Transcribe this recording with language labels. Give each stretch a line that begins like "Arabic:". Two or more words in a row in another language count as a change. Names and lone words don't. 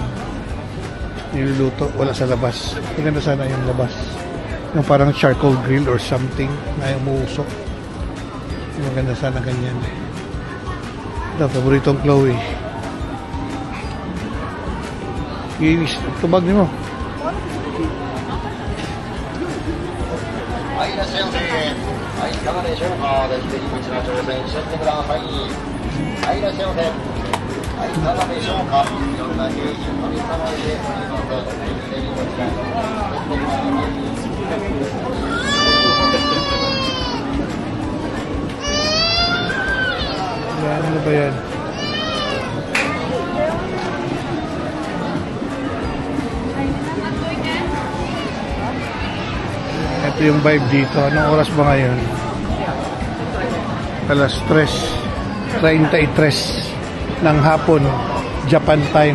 Filipino: Niluluto, wala sa labas. Maganda sana yung labas. Yung parang
English: charcoal grill or something
Filipino: na umuusok. Maganda sana ganyan. Ito, paboritong Chloe. Inis, tubag niyo mo.
Japanese: はい、いらっしゃいませ。はい、いかがでしょうか。出口の挑戦しちゃってください。はい、いらっしゃいませ。はい、いかがでしょうか。いろんな景品取り様でおります。ぜひこちらにお越しください。
Filipino: Ano ba yan? Ito yung vibe dito. Anong oras ba ngayon? Alas 3:33 ng hapon, Japan time.